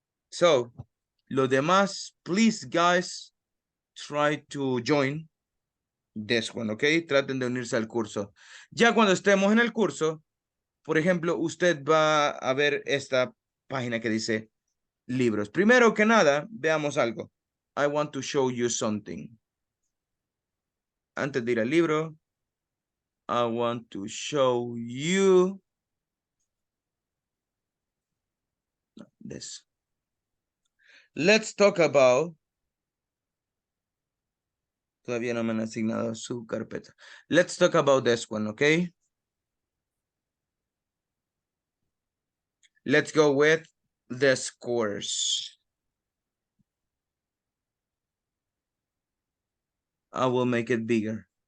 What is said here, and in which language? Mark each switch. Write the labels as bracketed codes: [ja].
[en] So, [es] los demás, [en] please guys, try to join this one, ok? [es] Traten de unirse al curso. Ya cuando estemos en el curso, por ejemplo, usted va a ver esta página que dice libros. Primero que nada, veamos algo. [en] I want to show you something. [es] Antes de ir al libro, [en] I want to show you this. Let's talk about. [es] Todavía no me han asignado su carpeta. [en] Let's talk about this one, okay? Let's go with the scores. I will make it bigger.